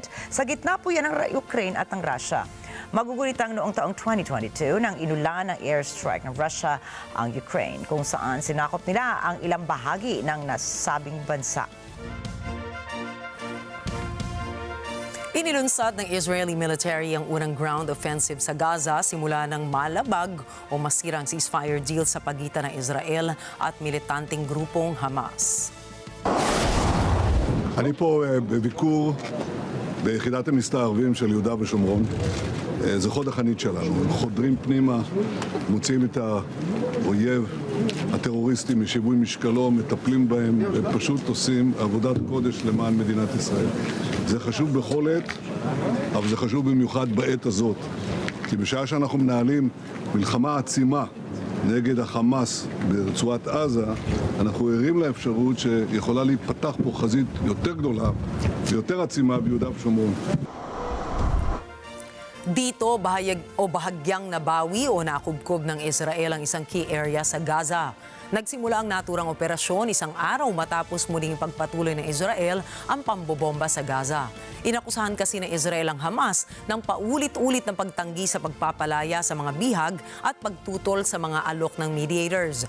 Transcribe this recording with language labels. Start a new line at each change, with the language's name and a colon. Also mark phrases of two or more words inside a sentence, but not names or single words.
Filipino: Sa gitna po yan ng Ukraine at ng Russia. Magugulitang noong taong 2022 nang inulan ng airstrike ng Russia ang Ukraine kung saan sinakop nila ang ilang bahagi ng nasabing bansa. Inilunsad ng
English: Israeli military
Filipino: ang unang
English: ground offensive
Filipino: sa Gaza simula ng malabag o masira ang
English: ceasefire deal
Filipino: sa pagitan ng Israel at militanteng grupong Hamas.
Hebrew: אני פה בביקור ביחידת המסתערבים של יהודה ושומרון. זה חוד החנית שלנו. חודרים פנימה, מוצאים את האויב, הטרוריסטים משיווי משקלו, מטפלים בהם, ופשוט עושים עבודת קודש למען מדינת ישראל. זה חשוב בכל עת, אבל זה חשוב במיוחד בעת הזאת. כי בשעה שאנחנו מנהלים מלחמה עצימה נגד החמאס ברצועת עזה, אנחנו ערים לאפשרות שיכולה להיפתח פה חזית יותר גדולה ויותר עצימה ביהודה ושומרון.
Filipino: Dito, bahagyang nabawi o nakubkob ng Israel ang isang
English: key area
Filipino: sa Gaza. Nagsimula ang naturang operasyon 1 araw matapos muling pagpatuloy ng Israel ang pambobomba sa Gaza. Inakusahan kasi ng Israel ang Hamas ng paulit-ulit ng pagtanggi sa pagpapalaya sa mga bihag at pagtutol sa mga alok ng mediators.